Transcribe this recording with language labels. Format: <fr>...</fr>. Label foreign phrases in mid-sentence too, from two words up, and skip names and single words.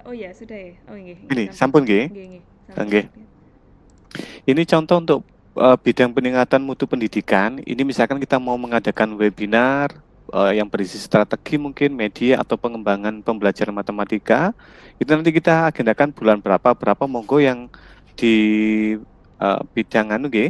<id>Oh ya, sudah ya.</id> <jv>Oh nggih. Ini sampun nggih. Nggih.</jv> <id>Ini contoh untuk bidang peningkatan mutu pendidikan. Ini misalkan kita mau mengadakan webinar yang berisi strategi mungkin media atau pengembangan pembelajaran matematika. Itu nanti kita agendakan bulan berapa monggo yang di bidang nggih.</id>